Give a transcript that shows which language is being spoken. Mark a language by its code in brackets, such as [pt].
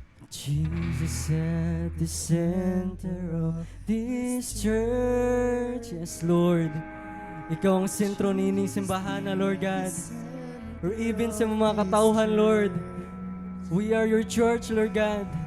[en] Jesus at the center of this church. Yes, Lord. [tl] Ikaw ang sentro nining simbahan na, Lord God. [en] Or even [tl] sa mga katauhan, Lord. [en] We are your church, Lord God.